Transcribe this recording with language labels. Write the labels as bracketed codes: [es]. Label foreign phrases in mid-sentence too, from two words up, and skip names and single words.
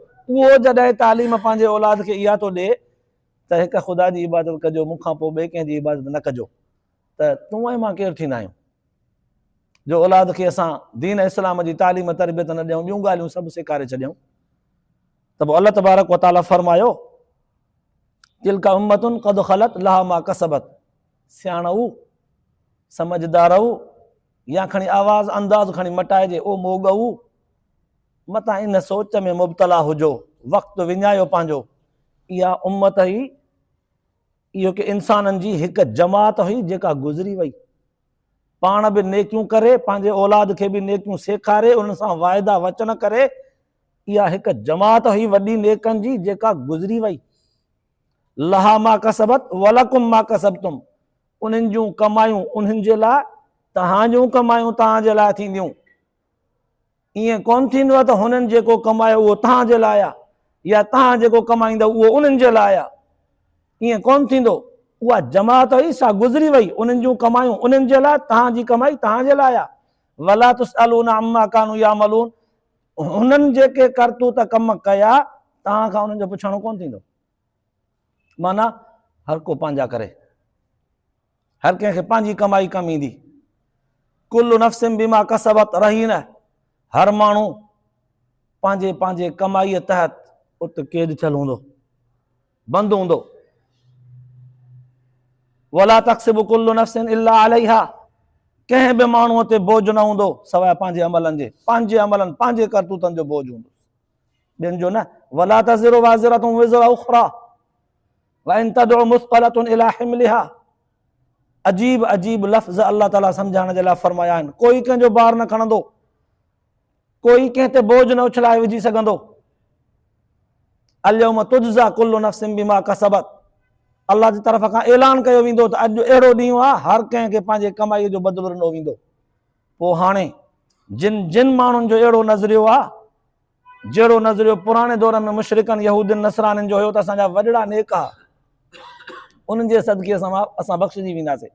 [sd] उहो जॾहिं तालीम पंहिंजे औलाद खे इहा थो ॾिए त हिकु ख़ुदा जी इबादत कजो, मूंखां पोइ ॿिए कंहिंजी इबादत न कजो, त तूं ऐं मां केरु थींदा आहियूं जो औलाद खे असां दीन इस्लाम जी तालीम तरबियत न ॾियूं, ॿियूं ॻाल्हियूं सभु सेखारे छॾियूं। त पोइ अल्लाह तबारक व तआला फरमायो [ar] تلك أمة قد خلت لها ما كسبت. [sd] सियाणऊ समझदारऊ या खणी आवाज़ अंदाज़ खणी मटाइजे, ओ मोगऊ मतां इन सोच में मुब्तला हुजो, वक़्तु विञायो पंहिंजो। इहा उम्मत ई इहो की इंसाननि जी हिकु जमात हुई जेका गुज़री वई। पाण बि नेकियूं करे, पंहिंजे औलाद खे बि नेकियूं सेखारे, उन्हनि सां वाइदा वचन करे, इहा हिकु जमात हुई वॾी नेकनि जी जेका गुज़री वई। [ar] لها ما كسبت ولكم ما كسبتم, [sd] उन्हनि जूं कमायूं उन्हनि जे लाइ, तव्हां जूं कमायूं तव्हांजे लाइ थींदियूं। ईअं कोन थींदो आहे त हुननि जेको कमायो उहो तव्हांजे लाइ आहे या तव्हां जेको कमाईंदव उहो उन्हनि जे लाइ आहे। ईअं कोन थींदो। उहा जमात हुई सा गुज़री वई, उन्हनि जूं कमायूं उन्हनि जे लाइ, तव्हांजी कमाई तव्हांजे लाइ आहे। [ar] ولا تسألون عما كانوا يعملون, [sd] हुननि जेके करतूत कम कया तव्हां खां उन्हनि जो पुछणो कोन थींदो। माना हर को पंहिंजा करे, हर कंहिंखे पंहिंजी कमाई कमु ईंदी। [ar] كل نفس بما كسبت رهين, [sd] हर माण्हू पंहिंजे पंहिंजे कमाईअ तहत उते क़ैद थियल हूंदो, बंदि हूंदो। [ar] ولا تكسب كل نفس إلا عليها, [sd] कंहिं बि माण्हूअ ते बोझ न हूंदो सवाइ पंहिंजे अमलनि जे, पंहिंजे अमलनि पंहिंजे करतूतनि जो बोझ हूंदो, ॿियनि जो न। [ar] ولا تزر وازرة وزر أخرى وإن تدع مثقلة إلى حملها. [sd] अजीब अजीब लफ़्ज़ अल्लाह ताला सम्झाइण जे लाइ फरमाया आहिनि। कोई कंहिंजो बार न खणंदो, कोई कंहिं ते बोझ न उछलाए विझी सघंदो। [ar] اليوم تجزى كل نفس بما كسبت, [sd] अल्लाह जी तरफ़ खां ऐलान कयो वेंदो त अॼु अहिड़ो ॾींहुं आहे हर कंहिंखे पंहिंजे कमाईअ जो बदिलो ॾिनो वेंदो। पोइ हाणे जिन माण्हुनि जो अहिड़ो नज़रियो आहे जहिड़ो नज़रियो पुराणे दौर में मुशरिकनि यहूदियुनि नसरानियुनि जो हुयो त असांजा वॾड़ा नेक आहे, उन्हनि जे सदके असां बख़्शिजी वेंदासीं।